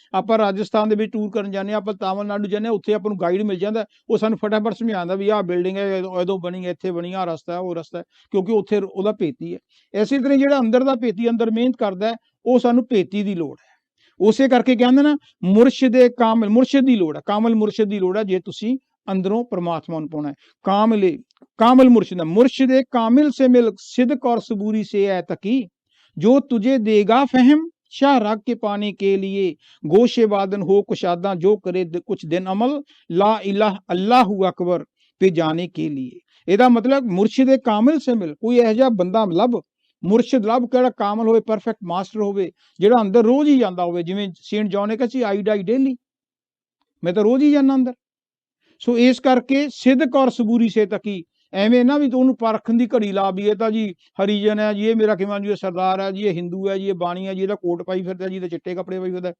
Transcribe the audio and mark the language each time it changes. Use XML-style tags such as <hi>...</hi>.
<pa>ਆਪਾਂ ਰਾਜਸਥਾਨ ਦੇ ਵਿੱਚ ਟੂਰ ਕਰਨ ਜਾਂਦੇ ਹਾਂ, ਆਪਾਂ ਤਾਮਿਲਨਾਡੂ ਜਾਂਦੇ ਹਾਂ, ਉੱਥੇ ਆਪਾਂ ਨੂੰ ਗਾਈਡ ਮਿਲ ਜਾਂਦਾ, ਉਹ ਸਾਨੂੰ ਫਟਾਫਟ ਸਮਝਾਉਂਦਾ ਵੀ ਆਹ ਬਿਲਡਿੰਗ ਹੈ, ਉਦੋਂ ਬਣੀ, ਇੱਥੇ ਬਣੀ, ਆਹ ਰਸਤਾ ਹੈ, ਉਹ ਰਸਤਾ ਹੈ, ਕਿਉਂਕਿ ਉੱਥੇ ਉਹਦਾ ਭੇਤੀ ਹੈ। ਇਸੇ ਤਰ੍ਹਾਂ ਜਿਹੜਾ ਅੰਦਰ ਦਾ ਭੇਤੀ ਅੰਦਰ ਮਿਹਨਤ ਕਰਦਾ ਹੈ, ਉਹ ਸਾਨੂੰ ਭੇਤੀ ਦੀ ਲੋੜ ਹੈ। ਉਸੇ ਕਰਕੇ ਕਹਿੰਦੇ ਨਾ, ਮੁਰਸ਼ਿਦ ਦੀ ਲੋੜ ਹੈ, ਕਾਮਲ ਮੁਰਸ਼ਿਦ ਦੀ ਲੋੜ ਹੈ। ਜੇ ਤੁਸੀਂ ਅੰਦਰੋਂ ਪਰਮਾਤਮਾ ਨੂੰ ਪਾਉਣਾ ਹੈ,</pa> <hi>ਕਾਮਲ मुर्शिद कामिल से मिल, सिद्क और सबूरी से है तकी, जो तुझे देगा फहम शाह राग के पाने के लिए, गोशे वादन हो कुशादा, जो करे कुछ दिन अमल, ला इलाह अल्लाहु अकबर पे जाने के लिए।</hi> <pa>ਇਹਦਾ ਮਤਲਬ</pa> <hi>ਮੁਰਸ਼ਿਦ ਕਾਮਿਲ ਸੇ ਮਿਲ,</hi> <pa>ਕੋਈ ਇਹੋ ਜਿਹਾ ਬੰਦਾ ਲੱਭ, ਮੁਰਸ਼ਿਦ ਲੱਭ, ਕਿਹੜਾ ਕਾਮਲ ਹੋਵੇ, ਪਰਫੈਕਟ ਮਾਸਟਰ ਹੋਵੇ, ਜਿਹੜਾ ਅੰਦਰ ਰੋਜ਼ ਹੀ ਜਾਂਦਾ ਹੋਵੇ। ਜਿਵੇਂ ਸੇਂਟ ਜੌਨ ਨੇ ਕਿਹਾ ਸੀ,</pa> <en>I die daily,</en> <pa>ਮੈਂ ਤਾਂ ਰੋਜ਼ ਹੀ ਜਾਂਦਾ ਅੰਦਰ। ਸੋ ਇਸ ਕਰਕੇ</pa> <hi>ਸਿੱਧਕ ਔਰ ਸਬੂਰੀ ਸੇ ਤਕੀ,</hi> <pa>ਐਵੇਂ ਨਾ ਵੀ ਤੂੰ ਉਹਨੂੰ ਪਰਖਣ ਦੀ ਘੜੀ ਲਾ ਵੀ ਇਹ ਤਾਂ ਜੀ ਹਰੀਜਨ ਹੈ ਜੀ, ਇਹ ਮੇਰਾ ਕਿਵੇਂ ਜੀ, ਇਹ ਸਰਦਾਰ ਹੈ ਜੀ, ਇਹ ਹਿੰਦੂ ਹੈ ਜੀ, ਇਹ ਬਾਣੀ ਹੈ ਜੀ, ਇਹਦਾ ਕੋਟ ਪਾਈ ਫਿਰਦਾ ਜੀ, ਇਹਦੇ ਚਿੱਟੇ ਕੱਪੜੇ ਪਾਈ ਫਿਰਦਾ।</pa>